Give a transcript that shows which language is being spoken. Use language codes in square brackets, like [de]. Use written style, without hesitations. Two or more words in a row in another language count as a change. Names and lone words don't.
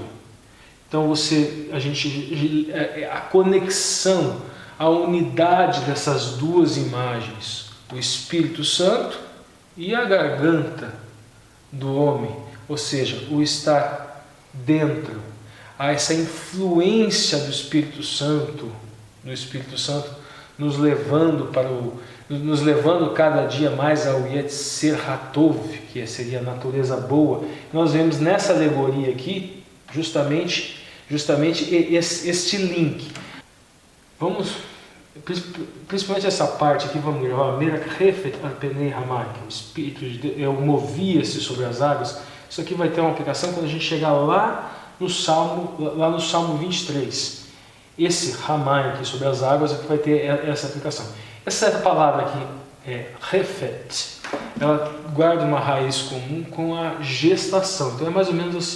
[pt] Então a conexão, a unidade dessas duas imagens, o Espírito Santo e a garganta do homem, ou seja, o estar dentro, há essa influência do Espírito Santo, nos levando cada dia mais ao [he] יצר הטוב, [pt] que seria a natureza boa. Nós vemos nessa alegoria aqui justamente este link. Vamos, principalmente essa parte aqui, vamos gravar. [he] מרחפת על פני המים, [pt] que o Espírito de Deus movia-se sobre as águas. Isso aqui vai ter uma aplicação quando a gente chegar lá no Salmo 23. Esse hamai aqui sobre as águas é que vai ter essa aplicação. Essa palavra aqui, refet, ela guarda uma raiz comum com a gestação. Então é mais ou menos assim.